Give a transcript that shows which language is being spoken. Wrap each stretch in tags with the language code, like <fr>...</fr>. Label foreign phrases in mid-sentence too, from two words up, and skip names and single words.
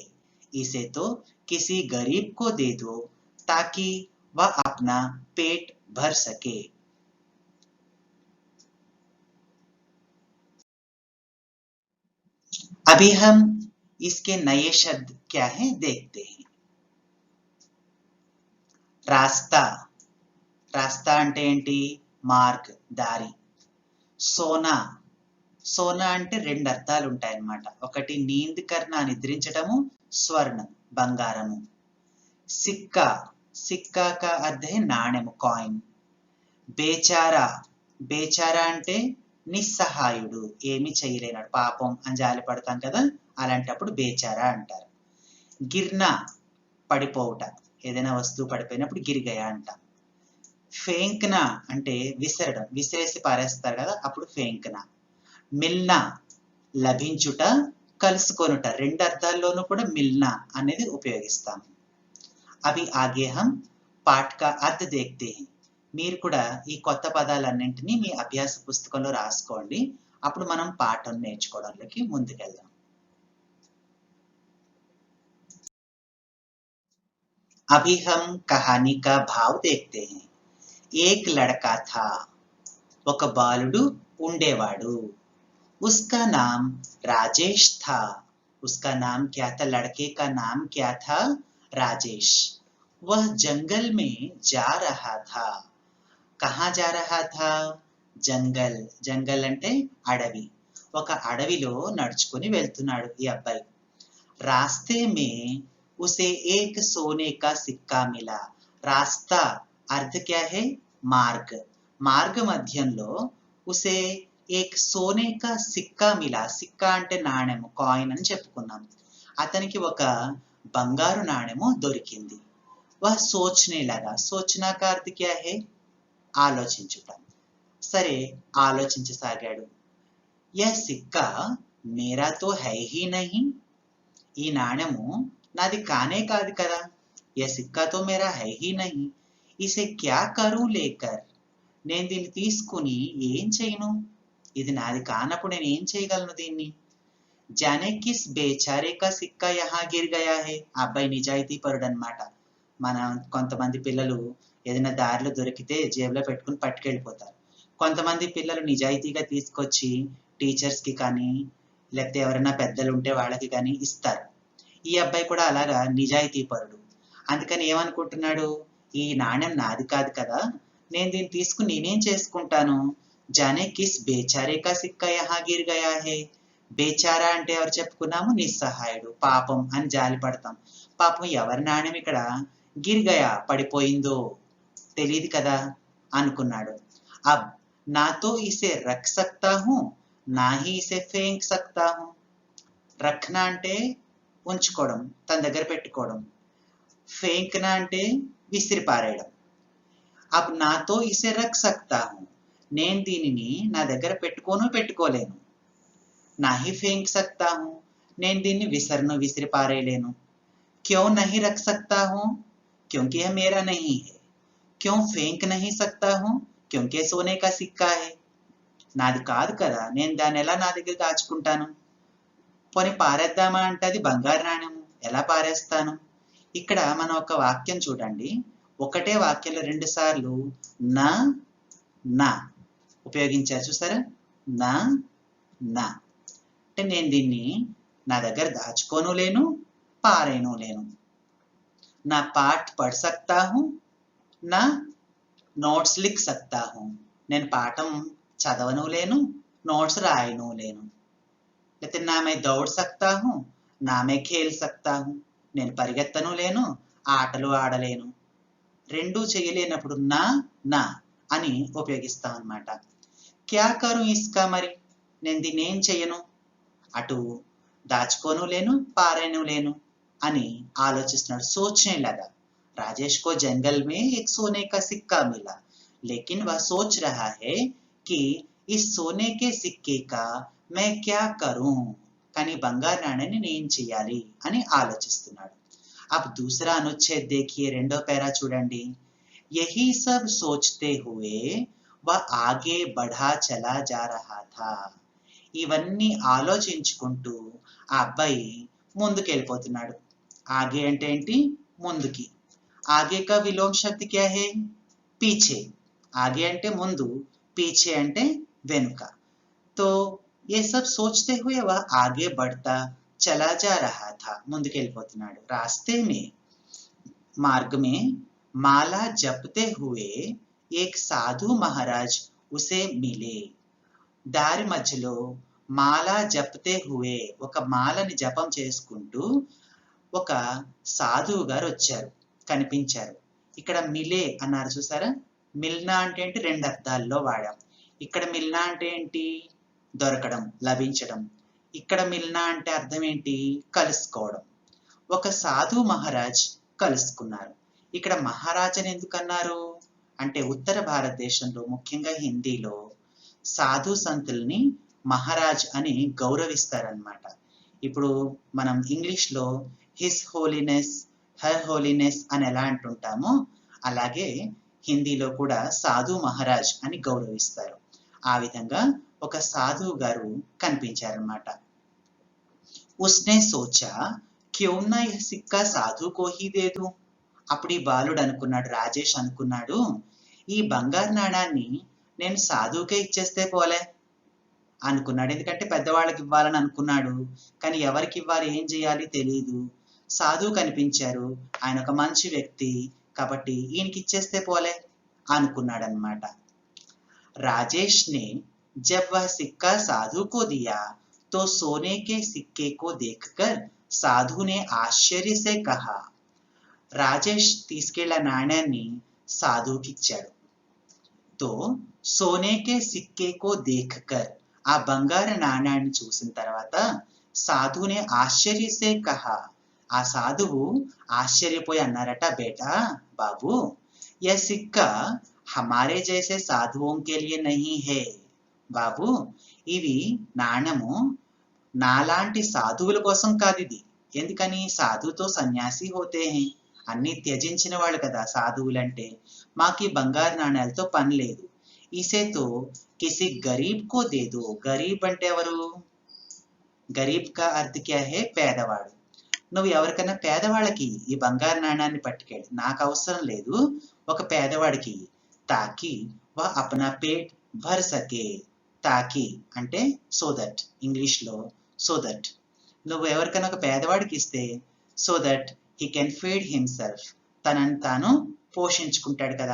<hi>इसे तो किसी गरीब को दे दो ताकि वह अपना पेट भर सके। अभी हम इसके नए शब्द क्या हैं देखते हैं।</hi> <te>రాస్తా, రాస్తా అంటే ఏంటి? మార్గ్, దారి. సోనా, సోనా అంటే రెండు అర్థాలు ఉంటాయన్నమాట. ఒకటి నీంద్ కర్నా, నిద్రించడము, స్వర్ణం, బంగారము.</te> <hi>सिक्का, सिक्का का अर्थ है నాణెము, కాయిన్.</hi> <te>బేచారా, బేచారా అంటే నిస్సహాయుడు, ఏమి చేయలేనాడు, పాపం అని జాలి పడతాం కదా, అలాంటప్పుడు బేచారా అంటారు. గిర్నా, పడిపోవుట, ఏదైనా వస్తువు పడిపోయినప్పుడు గిరిగయ అంటాం. ఫేంక్నా అంటే విసరడం, విసిరేసి పారేస్తారు కదా, అప్పుడు ఫేంక్నా. మిల్నా, లభించుట, కలుసుకొనుట, రెండు అర్థాల్లోనూ కూడా మిల్నా అనేది ఉపయోగిస్తాం.</te> <hi>अभी आगे हम पाठ का अर्थ देखते हैं.</hi> <te>మీరు కూడా ఈ కొత్త పదాలన్నింటినీ మీ అభ్యాస పుస్తకంలో రాసుకోండి. అప్పుడు మనం పాఠం నేర్చుకోవడానికి ముందుకెళ్దాం.</te> <hi>अभी हम कहानी का भाव देखते हैं. एक लड़का था,</hi> <te>ఒక బాలుడు ఉండేవాడు.</te> <hi>उसका नाम राजेश था. उसका नाम क्या था? लड़के का नाम क्या था? राजेश. वह जंगल में जा रहा था. कहाँ जा रहा था?</hi> <te>జంగల్, జంగల్ అంటే అడవి. ఒక అడవిలో నడుచుకొని వెళ్తున్నాడు ఈ అబ్బాయి.</te> <hi>रास्ते में उसे एक सोने का सिक्का मिला. रास्ता अर्थ क्या है? మార్గ్.</hi> <te>మార్గ మధ్యంలో</te> <hi>उसे एक सोने का सिक्का मिला.</hi> <te>సిక్కా అంటే నాణెము, కాయిన్ అని చెప్పుకున్నాం. అతనికి ఒక బంగారు నాణెము దొరికింది.</te> <hi>वह सोचने लगा। सोचना का अर्थ क्या है?</hi> <te>ఆలోచించుట. సరే, ఆలోచించసాగాడు.</te> <hi>यह सिक्का मेरा तो है ही नहीं.</hi> <te>ఈ నాణెము నాది కానే కాదు కదా.</te> <hi>यह सिक्का तो मेरा है ही नहीं. इसे क्या करूँ लेकर.</hi> <te>నేను దీన్ని తీసుకుని ఏం చేయను? ఇది నాది కానప్పుడు నేను ఏం చేయగలను దీన్ని?</te> <hi>जाने किस बेचारे का सिक्का यहाँ गिर गया है.</hi> <te>ఆ అబ్బాయి నిజాయితీ పరుడు అన్నమాట. మన కొంతమంది పిల్లలు ఏదైనా దారిలో దొరికితే జేబులో పెట్టుకుని పట్టుకెళ్ళిపోతారు. కొంతమంది పిల్లలు నిజాయితీగా తీసుకొచ్చి టీచర్స్ కి కానీ లేకపోతే ఎవరైనా పెద్దలు ఉంటే వాళ్ళకి కానీ ఇస్తారు. ఈ అబ్బాయి కూడా అలాగా నిజాయితీ పరుడు. అందుకని ఏమనుకుంటున్నాడు, ఈ నాణ్యం నాది కాదు కదా, నేను దీన్ని తీసుకుని నేనేం చేసుకుంటాను?</te> <hi>जाने किस बेचारे का सिक्का यहाँ गिर गया है.</hi> <te>బేచారా అంటే ఎవరు చెప్పుకున్నాము? నిస్సహాయుడు, పాపం అని జాలి పడతాం. పాపం ఎవరి నాణ్యం ఇక్కడ</te> <hi>गिर गया,</hi> <te>పడిపోయిందో తెలియదు కదా అనుకున్నాడు.</te> <hi>अब न तो इसे रख सकता हूँ, न ही इसे फेंक सकता हूँ.</hi> <te>రఖ్నా అంటే ఉంచుకోవడం, తన దగ్గర పెట్టుకోవడం. ఫేంక్నా అంటే విసిరి పారేయడం.</te> <hi>अब न तो इसे रख सकता हूँ,</hi> <te>నేను దీనిని నా దగ్గర పెట్టుకోలేను.</te> <hi>न ही फेंक सकता हूँ,</hi> <te>నేను దీన్ని విసిరి పారేయలేను.</te> <hi>क्यों नहीं रख सकता हूँ, क्योंकि यह मेरा नहीं है. क्यों फेंक नहीं सकता हूँ, क्योंकि सोने का सिक्का है.</hi> <te>నాది కాదు కదా, నేను దాన్ని ఎలా నా దగ్గర దాచుకుంటాను? పోనీ పారేద్దామా అంటే అది బంగారు నాణ్యము, ఎలా పారేస్తాను? ఇక్కడ మనం ఒక వాక్యం చూడండి. ఒకటే వాక్యంలో 2 సార్లు నా నా ఉపయోగించారు, చూసారా? నా నా అంటే నేను దీన్ని నా దగ్గర దాచుకోను లేను, పారేను లేను.</te> <hi>न पाठ पढ़ सकता हूँ, न नोट्स लिख सकता हूँ.</hi> <te>నేను పాఠం చదవను లేను, నోట్స్ రాయను లేను.</te> <hi>లేకపోతే न मैं दौड़ सकता हूँ, न मैं खेल सकता हूँ.</hi> <te>నేను పరిగెత్తను లేను, ఆటలు ఆడలేను. రెండూ చేయలేనప్పుడు నా నా అని ఉపయోగిస్తాం అన్నమాట.</te> <hi>क्या करूँ इसका,</hi> <te>మరి నేను దీన్ని ఏం చెయ్యను? అటు దాచుకోను లేను, పారేను లేను అని ఆలోచిస్తున్నాడు.</te> <hi>सोचने लगा। राजेश को जंगल में एक सोने का सिक्का मिला. लेकिन वह सोच रहा है कि इस सोने के सिक्के का मैं क्या करूं,</hi> <te>కానీ బంగారు నాణ్యాన్ని నేను చేయాలి అని ఆలోచిస్తున్నాడు.</te> <hi>अब दूसरा अनुच्छेद देखिए,</hi> <te>రెండో పేరా చూడండి.</te> <hi>यही सब सोचते हुए वह आगे बढ़ा चला जा रहा था.</hi> <te>ఇవన్నీ ఆలోచించుకుంటూ ఆ అబ్బాయి ముందుకెళ్ళిపోతున్నాడు. ఆగే అంటే ఏంటి? ముందుకి.</te> <hi>आगे का विलोम शब्द क्या है?</hi> <te>పీछे. ఆగే అంటే ముందు, పీछे అంటే వెనుక.</te> <hi>तो ये सब सोचते हुए वह आगे बढ़ता चला जा रहा था.</hi> <te>ముందుకెళ్ళిపోతున్నాడు.</te> <hi>रास्ते में, मार्ग में माला जपते हुए एक साधु महाराज उसे मिले.</hi> <te>దారి మధ్యలో</te> <hi>माला जपते हुए,</hi> <te>ఒక మాలని జపం చేసుకుంటూ ఒక సాధువు గారు వచ్చారు, కనిపించారు. ఇక్కడ మిలే అన్నారు చూసారా? మిల్నా అంటే ఏంటి? రెండు అర్థాల్లో వాడాం. ఇక్కడ మిల్నా అంటే ఏంటి? దొరకడం, లభించడం. ఇక్కడ మిల్నా అంటే అర్థం ఏంటి? కలుసుకోవడం. ఒక సాధు మహారాజ్ కలుసుకున్నారు. ఇక్కడ మహారాజ్ అని ఎందుకన్నారు అంటే ఉత్తర భారతదేశంలో ముఖ్యంగా హిందీలో సాధు సంతుల్ని మహారాజ్ అని గౌరవిస్తారనమాట. ఇప్పుడు మనం ఇంగ్లీష్లో</te> <en>His Holiness, Her Holiness</en> <te>అని ఎలా అంటుంటామో అలాగే హిందీలో కూడా సాధు మహారాజ్ అని గౌరవిస్తారు. ఆ విధంగా ఒక సాధువు గారు కనిపించారన్నమాట.</te> <hi>उसने सोचा క్యోं ना यह सिक्का साधु को ही दे दूं.</hi> <te>అప్పుడు ఈ బాలుడు అనుకున్నాడు, రాజేష్ అనుకున్నాడు, ఈ బంగారు నాణాన్ని నేను సాధువుకే ఇచ్చేస్తే పోలే అనుకున్నాడు. ఎందుకంటే పెద్దవాళ్ళకి ఇవ్వాలని అనుకున్నాడు, కానీ ఎవరికి ఇవ్వాలి, ఏం చేయాలి తెలియదు. సాధువు కనిపించారు, ఆయన ఒక మంచి వ్యక్తి కాబట్టి ఈయనకి ఇచ్చేస్తే పోలే అనుకున్నాడు అన్నమాట.</te> <hi>राजेश ने जब वह सिक्का साधु को दिया तो सोने के सिक्के को देखकर साधु ने आश्चर्य से कहा.</hi> <te>రాజేష్ తీసుకెళ్ల నాణ్యాన్ని సాధువుకి ఇచ్చాడు.</te> <hi>तो सोने के सिक्के को देखकर,</hi> <te>ఆ బంగారు నాణ్యాన్ని చూసిన తర్వాత</te> <hi>साधु ने आश्चर्य से कहा,</hi> <te>ఆ సాధువు ఆశ్చర్యపోయి అన్నారట, బేటా బాబు</te> <hi>యह सिक्का हमारे जैसे साधुओं के लिए नहीं है.</hi> <te>బాబు ఇవి నాణము నాలాంటి సాధువుల కోసం కాదు ఇది.</te> <hi>ఎందుకని? साधु तो संन्यासी होते हैं,</hi> <te>అన్ని త్యజించిన వాళ్ళు కదా సాధువులంటే. మాకు ఈ బంగారు నాణ్యాలతో పని లేదు.</te> <hi>इसे तो किसी गरीब को दे दो.</hi> <te>గరీబ్ అంటే ఎవరు?</te> <hi>गरीब का अर्थ क्या है?</hi> <te>పేదవాడు. నువ్వు ఎవరికైనా పేదవాళ్ళకి ఈ బంగారు నాణ్యాన్ని పట్టుకెళ్ళి, నాకు అవసరం లేదు, ఒక పేదవాడికి.</te> <hi>ताकि वह अपना पेट भर सके.</hi> <te>తాకి అంటే</te> <en>so that,</en> <te>ఇంగ్లీష్లో</te> <en>so that.</en> <te>నువ్వు ఎవరికైనా ఒక పేదవాడికి ఇస్తే</te> <en>so that he can feed himself,</en> <te>తనని తాను పోషించుకుంటాడు కదా.</te>